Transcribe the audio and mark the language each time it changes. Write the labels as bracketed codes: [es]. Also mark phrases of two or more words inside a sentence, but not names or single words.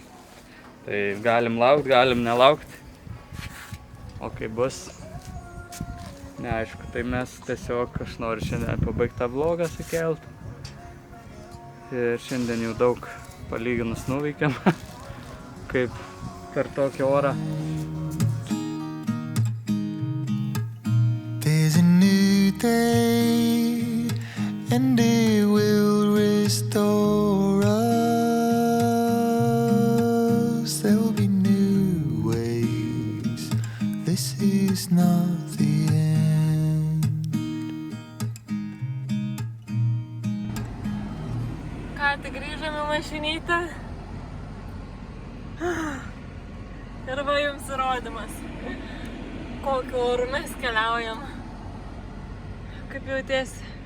[lt] Tai galim laukt, galim nelaukt, o kai bus, neaišku, tai mes tiesiog, aš noriu šiandien pabaigti tą vlogą sukelt. Ir šiandien jau daug palyginus nuveikėm, kaip per tokį orą. [en] There's a new day and it will restore us. There will be new ways. This is not the end. [lt] Ką tik grįžom į mašinytę. Ir va jums įrodymas, kokiu oru mes keliaujam. Kaip jautiesi?